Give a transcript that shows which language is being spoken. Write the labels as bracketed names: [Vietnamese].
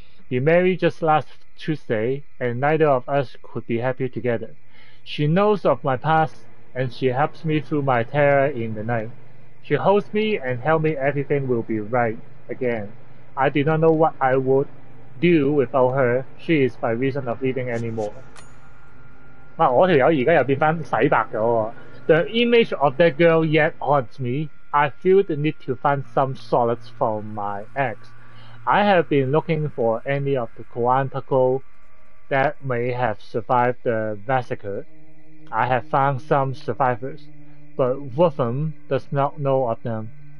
[English] We married just last Tuesday, and neither of us could be happier together. She knows of my past, and she helps me through my terror in the night. She holds me and tells me everything will be right again. I do not know what I would do without her. She is my reason of living anymore. [Cantonese] 我條友而家又變返洗白咗喎。 [English] The image of that girl yet haunts me. I feel the need to find some solace from my ex. I have been looking for any of the Coantaco that may have survived the massacre. I have found some survivors, but Wolfram does not know of them.